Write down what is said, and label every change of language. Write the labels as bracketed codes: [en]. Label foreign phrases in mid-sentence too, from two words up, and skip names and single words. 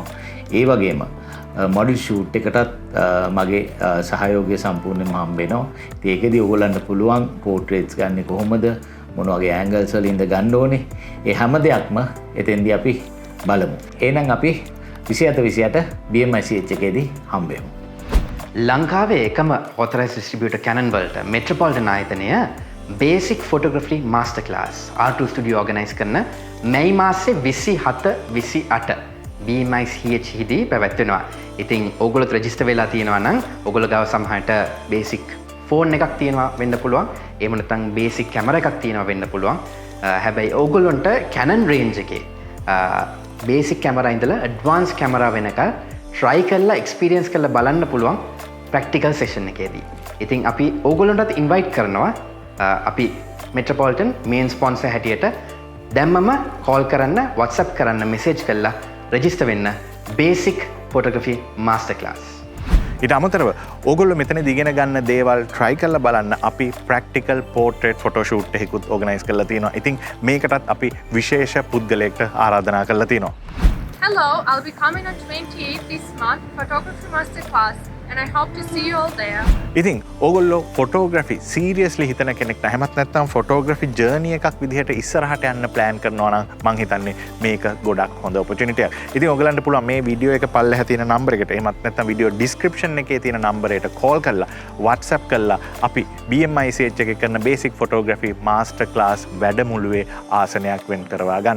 [si] ඒ වගේම [en] model shoot [si] එකටත් මගේ සහයෝගය සම්පූර්ණයෙන්ම හම්බ වෙනවා. ඉතින් ඒකෙදි ඕගොල්ලන්ට පුළුවන් පෝට්‍රේට්ස් ගන්න කොහොමද, මොන වගේ ඇන්ගල්ස් වලින්ද ගන්න ඕනේ, ඒ හැම දෙයක්ම එතෙන්දී අපි බලමු. එහෙනම් අපි 27 BMICH එකේදී හම්බෙමු. ලංකාවේ එකම [en] authorized distributor [si] Canon වලට Metropolitan ආයතනය [en] basic photography master class [si] R2 studio organize කරන මැයි මාසේ 27 28 BMICH හිදී පැවැත්වෙනවා. ඉතින් ඕගොල්ලොත් රෙජිස්ටර් වෙලා තියෙනවා නම් ඕගොල්ලෝ ගාව සමහරට [en] basic phone [si] එකක් තියෙනවා වෙන්න පුළුවන්. එහෙම නැත්නම් [en] basic camera [si] එකක් තියෙනවා වෙන්න පුළුවන්. හැබැයි ඕගොල්ලොන්ට Canon range එකේ [en] basic camera [si] ඉඳලා [en] advance camera [si] වෙනකල් try කරලා experience කරලා බලන්න පුළුවන් [en] practical session [si] එකේදී. ඉතින් අපි ඕගොල්ලොන්ටත් invite කරනවා අපි Metropolitan [en] main sponsor [si] හැටියට දැම්මම call කරන්න, WhatsApp කරන්න, message කරලා register වෙන්න [en] basic photography master class. [si] ඊට අමතරව ඕගොල්ලෝ මෙතනදී ඉගෙන ගන්න දේවල් try කරලා බලන්න අපි [en] practical portrait photo shoot [si] එකකුත් organize කරලා තියෙනවා. ඉතින් මේකටත් අපි විශේෂ පුද්ගලයෙක්ට ආරාධනා කරලා තියෙනවා. [en] Hello, I'll be coming on 28th this month photography master class and I hope to see you all there. [si] ඉතින් ඕගොල්ලෝ [en] photography seriously [si] හිතන කෙනෙක් නැහැමත් නැත්නම් [en] photography journey [si] එකක් විදිහට ඉස්සරහට යන්න ප්ලෑන් කරනවා නම් මං හිතන්නේ මේක ගොඩක් හොඳ ඔපචුනිටි එකක්. ඉතින් ඔයගලන්ට පුළුවන් මේ වීඩියෝ එක පල්ලෙහා තියෙන නම්බර් එකට එහෙමත් නැත්නම් [en] video description [si] එකේ තියෙන නම්බරයට කෝල් කරලා WhatsApp කරලා අපි BMICH එකේ කරන [en] basic photography master class [si] වැඩමුළුවේ ආසනයක් වෙන් කරවා ගන්න.